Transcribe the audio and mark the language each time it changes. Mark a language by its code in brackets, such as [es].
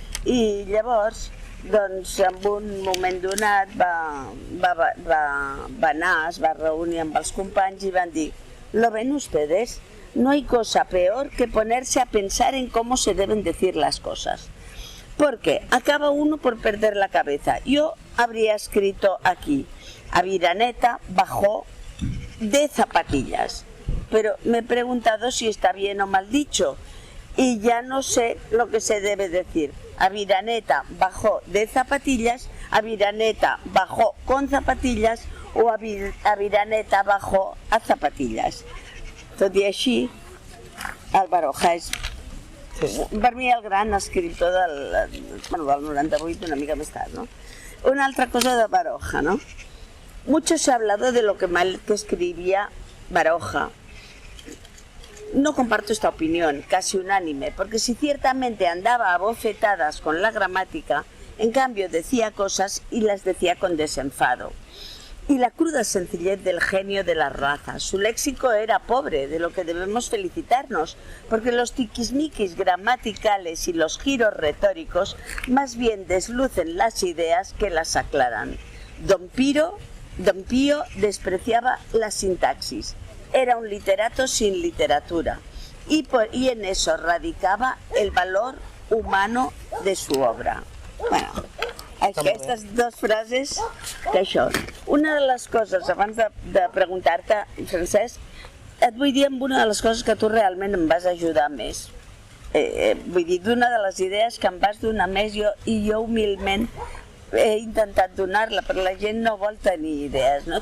[ca] i llavors, doncs, en un moment donat va anar, es va reunir amb els companys i van dir: [es] «Lo ven ustedes, no hay cosa peor que ponerse a pensar en cómo se deben decir las cosas, porque acaba uno por perder la cabeza». Yo habría escrito aquí: Aviraneta bajó de zapatillas, pero me he preguntado si está bien o mal dicho y ya no sé lo que se debe decir. Aviraneta bajó de zapatillas, Aviraneta bajó con zapatillas o Aviraneta bajó a zapatillas. [ca] Tot i així, el Baroja és, per mi, el gran escriptor del 98, una mica més tard, [es] ¿no? [ca] Una altra cosa de Baroja, [es] ¿no? Mucho se ha hablado de lo que mal que escribía Baroja. No comparto esta opinión, casi unánime, porque si ciertamente andaba a bofetadas con la gramática, en cambio decía cosas y las decía con desenfado. Y la cruda sencillez del genio de la raza. Su léxico era pobre, de lo que debemos felicitarnos, porque los tiquismiquis gramaticales y los giros retóricos más bien deslucen las ideas que las aclaran. Don Pío despreciaba la sintaxis. Era un literato sin literatura, y en eso radicaba el valor humano de su obra. [ca] Bueno, aquestes 2 frases, que això. Una de les coses, abans de preguntar-te, Francesc, et vull dir amb una de les coses que tu realment em vas ajudar més. Vull dir, d'una de les idees que em vas donar més, jo humilment he intentat donar-la, però la gent no vol tenir idees, no?